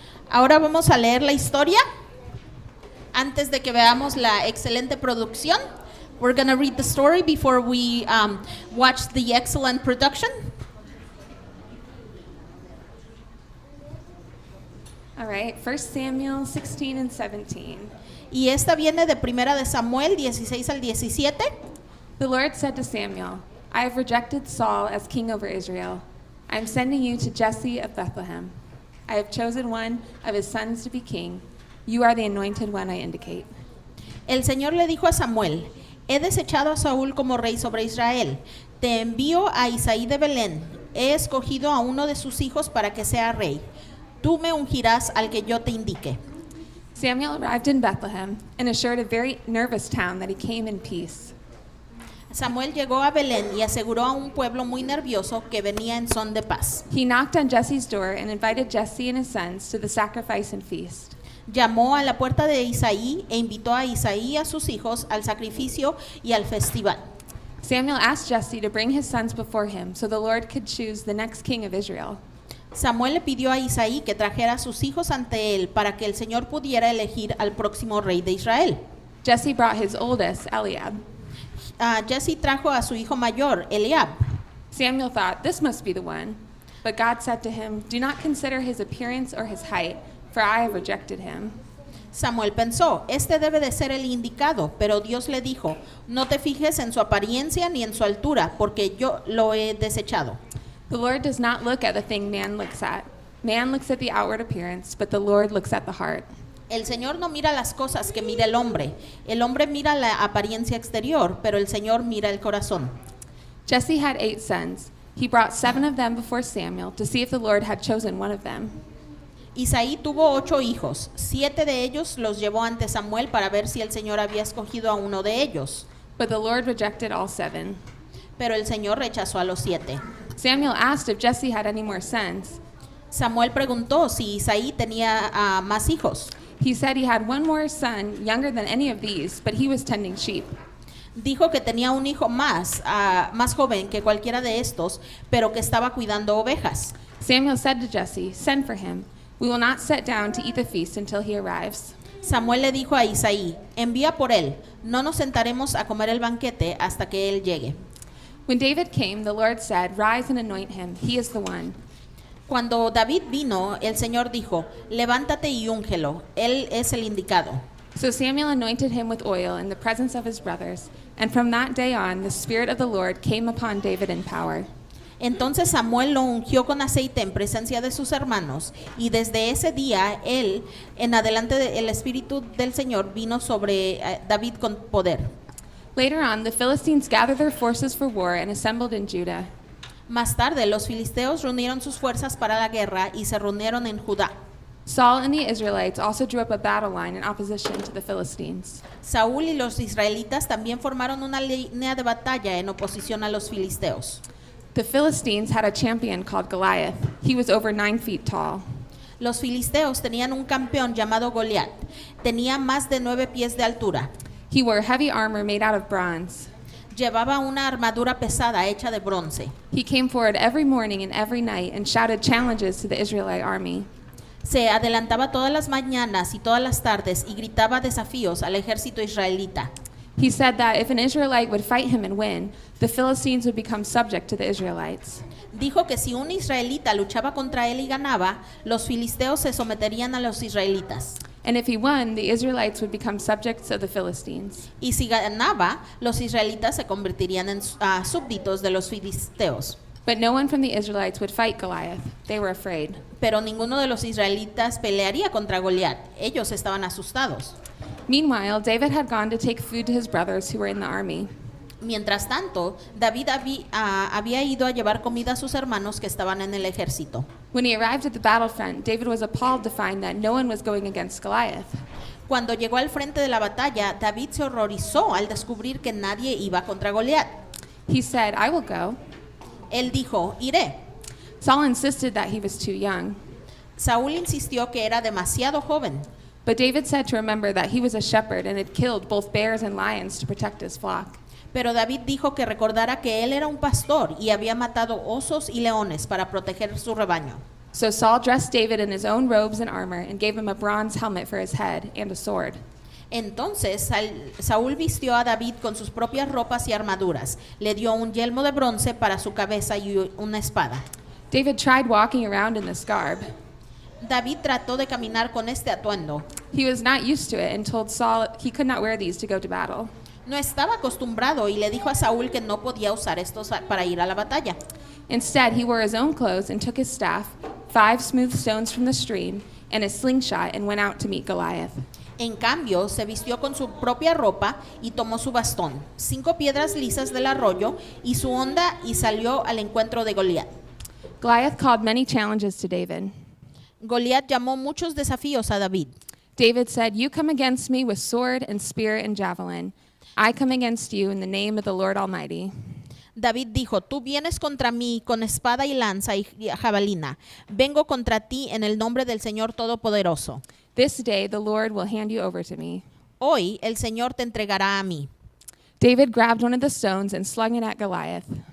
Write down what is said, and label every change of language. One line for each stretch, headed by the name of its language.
Spanish: Ahora vamos a leer la historia antes de que veamos la excelente producción.
English: We're going to read the story before we watch the excellent production. All right, 1 Samuel 16 and 17.
Spanish: Y esta viene de Primera de Samuel 16 al 17.
English: The Lord said to Samuel, I have rejected Saul as king over Israel. I am sending you to Jesse of Bethlehem. I have chosen one of his sons to be king. You are the anointed one I indicate.
Spanish: El Señor le dijo a Samuel, he desechado a Saúl como rey sobre Israel. Te envío a Isaí de Belén. He escogido a uno de sus hijos para que sea rey. Tú me ungirás al que yo te indique.
English: Samuel arrived in Bethlehem and assured a very nervous town that he came in peace.
Spanish: Samuel llegó a Belén y aseguró a un pueblo muy nervioso que venía en son de paz.
English: He knocked on Jesse's door and invited Jesse and his sons to the sacrifice and feast.
Spanish: Llamó a la puerta de Isaí e invitó a Isaí y a sus hijos al sacrificio y al festival.
English: Samuel asked Jesse to bring his sons before him so the Lord could choose the next king of Israel.
Spanish: Samuel le pidió a Isaí que trajera a sus hijos ante él para que el Señor pudiera elegir al próximo rey de Israel.
English: Jesse brought his oldest, Eliab.
Spanish: Jesse trajo a su hijo mayor, Eliab.
English: Samuel thought, this must be the one. But God said to him, do not consider his appearance or his height, for I have rejected him.
Spanish: Samuel pensó, este debe de ser el indicado, pero Dios le dijo, no te fijes en su apariencia ni en su altura, porque yo lo he desechado.
English: The Lord does not look at the thing man looks at. Man looks at the outward appearance, but the Lord looks at the heart.
Spanish: El Señor no mira las cosas que mira el hombre mira la apariencia exterior, pero el Señor mira el corazón.
English: Jesse had 8 sons. He brought 7 of them before Samuel to see if the Lord had chosen one of them.
Spanish: Isaí tuvo 8 hijos, 7 de ellos los llevó ante Samuel para ver si el Señor había escogido a uno de ellos.
English: But the Lord rejected all 7.
Spanish: Pero el Señor rechazó a los 7.
English: Samuel asked if Jesse had any more sons.
Spanish: Samuel preguntó si Isaí tenía más hijos.
English: He said he had one more son, younger than any of these, but he was tending sheep.
Spanish: Dijo que tenía un hijo más joven que cualquiera de estos, pero que estaba cuidando ovejas.
English: Samuel said to Jesse, send for him. We will not sit down to eat the feast until he arrives.
Spanish: Samuel le dijo a Isaí, envía por él, no nos sentaremos a comer el banquete hasta que él llegue.
English: When David came, the Lord said, rise and anoint him. He is the one.
Spanish: Cuando David vino, el Señor dijo, levántate y úngelo, él es el indicado.
English: So Samuel anointed him with oil in the presence of his brothers, and from that day on the Spirit of the Lord came upon David in power.
Spanish: Entonces Samuel lo ungió con aceite en presencia de sus hermanos, y desde ese día él, en adelante el Espíritu del Señor vino sobre David con poder.
English: Later on, the Philistines gathered their forces for war and assembled in Judah.
Spanish: Más tarde, los filisteos reunieron sus fuerzas para la guerra y se reunieron en Judá.
English: Saul and the Israelites also drew up a battle line in opposition to the Philistines.
Spanish: Saúl y los israelitas también formaron una línea de batalla en oposición a los filisteos.
English: The Philistines had a champion called Goliath. He was over 9 feet tall.
Spanish: Los filisteos tenían un campeón llamado Goliath. Tenía más de 9 pies de altura.
English: He wore heavy armor made out of bronze.
Spanish: Llevaba una armadura pesada hecha de bronce.
English: He came forward every morning and every night and shouted challenges to the Israelite army.
Spanish: Se adelantaba todas las mañanas y todas las tardes y gritaba desafíos al ejército israelita.
English: He said that if an Israelite would fight him and win, the Philistines would become subject to the Israelites.
Spanish: Dijo que si un israelita luchaba contra él y ganaba, los filisteos se someterían a los israelitas.
English: And if he won, the Israelites would become subjects of the Philistines.
Spanish: Y si ganaba, los israelitas se convertirían en súbditos de los filisteos.
English: But no one from the Israelites would fight Goliath. They were afraid.
Spanish: Pero ninguno de los israelitas pelearía contra Goliat. Ellos estaban asustados.
English: Meanwhile, David had gone to take food to his brothers who were in the army.
Spanish: Mientras tanto, David había ido a llevar comida a sus hermanos que estaban en el ejército.
English: When he arrived at the battlefront, David was appalled to find that no one was going against Goliath.
Spanish: Cuando llegó al frente de la batalla, David se horrorizó al descubrir que nadie iba contra Goliat.
English: He said, I will go.
Spanish: Él dijo, iré.
English: Saul insisted that he was too young.
Spanish: Saúl insistió que era demasiado joven.
English: But David said to remember that he was a shepherd and had killed both bears and lions to protect his flock.
Spanish: Pero David dijo que recordara que él era un pastor y había matado osos y leones para proteger su rebaño.
English: So Saul dressed David in his own robes and armor and gave him a bronze helmet for his head and a sword.
Spanish: Entonces Saúl vistió a David con sus propias ropas y armaduras. Le dio un yelmo de bronce para su cabeza y una espada.
English: David tried walking around in this garb.
Spanish: David trató de caminar con este atuendo.
English: He was not used to it and told Saul he could not wear these to go to battle.
Spanish: No estaba acostumbrado y le dijo a Saúl que no podía usar estos para ir a la batalla.
English: Instead, he wore his own clothes and took his staff, 5 smooth stones from the stream, and a slingshot and went out to meet Goliath.
Spanish: En cambio, se vistió con su propia ropa y tomó su bastón, 5 piedras lisas del arroyo y su honda y salió al encuentro de Goliat.
English: Goliath called many challenges to David.
Spanish: Goliat llamó muchos desafíos a David.
English: David said, "You come against me with sword and spear and javelin. I come against you in the name of the Lord Almighty."
Spanish: David dijo, tú vienes contra mí con espada y lanza y jabalina. Vengo contra ti en el nombre del Señor Todopoderoso.
English: This day the Lord will hand you over to me.
Spanish: Hoy el Señor te entregará a mí.
English: David grabbed one of the stones and slung it at Goliath.